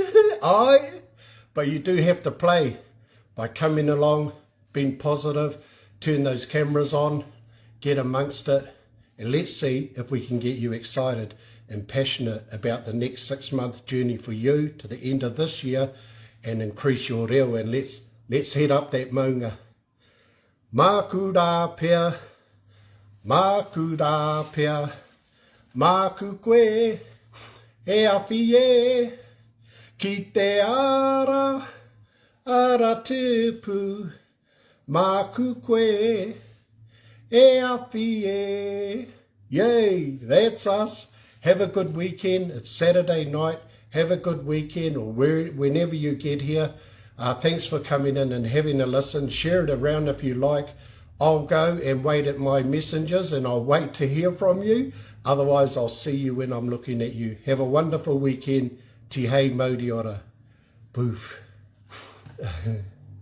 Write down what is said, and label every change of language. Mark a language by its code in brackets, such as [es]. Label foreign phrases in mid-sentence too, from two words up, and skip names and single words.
[en] But you do have to play by coming along, being positive, turn those cameras on, get amongst it, and let's see if we can get you excited and passionate about the next 6-month journey for you to the end of this year and increase your reo. And let's head up that maunga. [mi] Māku rā pea, māku rā pea, māku koe, e awhi e. Ki te ara tupu, māku koe, e awhi e. [en] Yay, that's us. Have a good weekend. It's Saturday night. Have a good weekend or whenever you get here. Thanks for coming in and having a listen. Share it around if you like. I'll go and wait at my messengers and I'll wait to hear from you. Otherwise, I'll see you when I'm looking at you. Have a wonderful weekend. [mi] Te hei mauri ora. Boof.